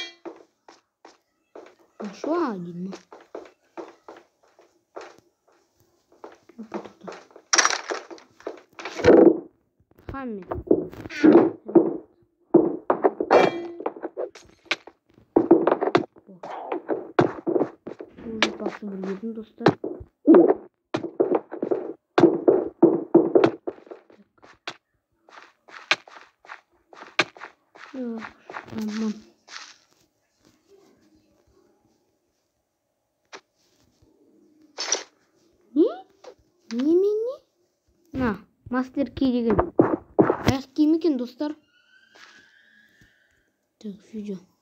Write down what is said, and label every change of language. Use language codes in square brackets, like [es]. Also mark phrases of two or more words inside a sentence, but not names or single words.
[ru] Нашла один. [kk] Хаммет. Уже басып үлгердім, достар. [tr] Tamam. Ne? [kk] Na, Master Key деген. Аяқ киім екен, достар. [ru] Так, видео.